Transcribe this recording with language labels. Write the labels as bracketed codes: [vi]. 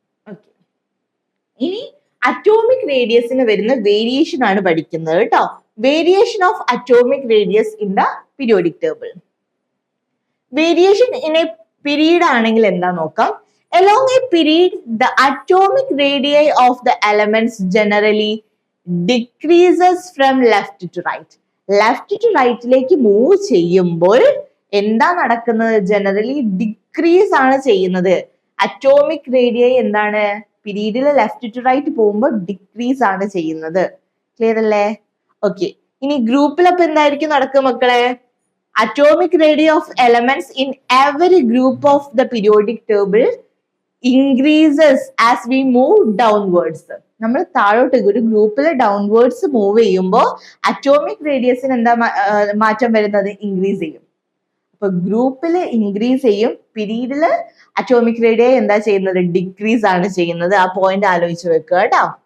[ml] Okay, ഇനി atomic റേഡിയസിന് വരുന്ന variation ആണ് പഠിക്കുന്നത് കേട്ടോ. [en] Variation of atomic radius in the periodic table. Variation in a period [ml] ആണെങ്കിൽ എന്താ നോക്കാം. [en] Along a period, the atomic radii of the elements generally decreases from left to right. Left to right [ml] lake move ചെയ്യുമ്പോൾ എന്താ നടക്കുന്നത്? Generally decrease ആണ് ചെയ്യുന്നത്. Atomic radii എന്താണ്? പീരീഡിൽ ലെഫ്റ്റ് ടു റൈറ്റ് പോകുമ്പോൾ ഡിക്രീസ് ആണ് ചെയ്യുന്നത്. ക്ലിയർ അല്ലേ? ഓക്കെ, ഇനി ഗ്രൂപ്പിൽ അപ്പൊ എന്തായിരിക്കും നടക്കുക മക്കളെ? [en] Atomic radii of elements in every group of the periodic table increases as we move downwards. [ml] നമ്മൾ താഴോട്ട് ഒരു ഗ്രൂപ്പിൽ ഡൗൺവേർഡ്സ് മൂവ് ചെയ്യുമ്പോൾ അറ്റോമിക് റേഡിയസിന് എന്താ മാറ്റം വരുന്നത്? ഇൻക്രീസ് ചെയ്യും. അപ്പൊ ഗ്രൂപ്പിൽ ഇൻക്രീസ് ചെയ്യും, പീരീഡില് അറ്റോമിക് റേഡിയൈ എന്താ ചെയ്യുന്നത്? ഡിക്രീസ് ആണ് ചെയ്യുന്നത്. ആ പോയിന്റ് ആലോചിച്ച് വെക്കുക കേട്ടോ.